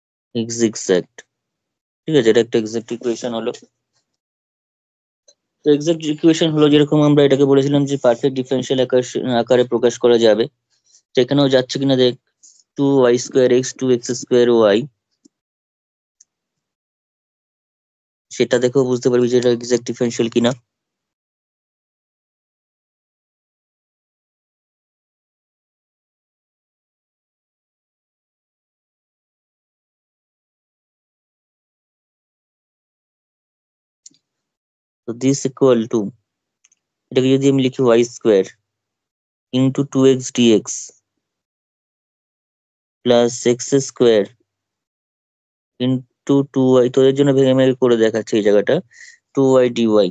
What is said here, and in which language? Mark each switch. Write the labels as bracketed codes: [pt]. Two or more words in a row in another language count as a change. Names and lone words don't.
[bn] এক্সাক্ট। ঠিক আছে, এটা একটা [en] exact equation [bn] হলো। তো [en] exact equation [bn] হলো যেরকম আমরা এটাকে বলেছিলাম যে [en] perfect differential [bn] আকারে প্রকাশ করা যাবে। তো এখানেও যাচ্ছে কিনা দেখ, 2y² x 2x² y, সেটা দেখেও বুঝতে পারবি যে এটা [en] exact differential [bn] কিনা। তো [en] this equal to, [bn] এটাকে যদি আমি লিখি y² ইন্টু 2x dx প্লাস x² ইন্টু 2y, তোদের জন্য ভেঙে ভেঙে করে দেখাচ্ছে এই জায়গাটা, 2y dy।